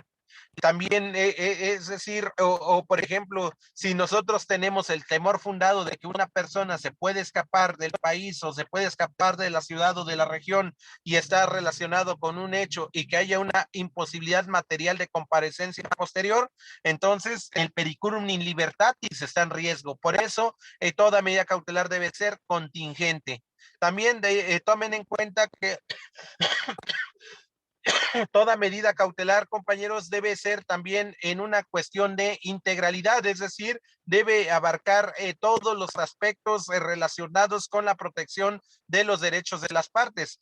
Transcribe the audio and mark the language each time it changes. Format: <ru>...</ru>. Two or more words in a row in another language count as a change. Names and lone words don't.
<es>También, es decir, por ejemplo, si nosotros tenemos el temor fundado de que una persona se puede escapar del país o se puede escapar de la ciudad o de la región y está relacionado con un hecho y que haya una imposibilidad material de comparecencia posterior, entonces el</es> <la>periculum in libertatis</la> <es>está en riesgo. Por eso, toda medida cautelar debe ser contingente. También tomen en cuenta que toda medida cautelar, compañeros, debe ser también en una cuestión de integralidad, es decir, debe abarcar todos los aspectos relacionados con la protección de los derechos de las partes.</es>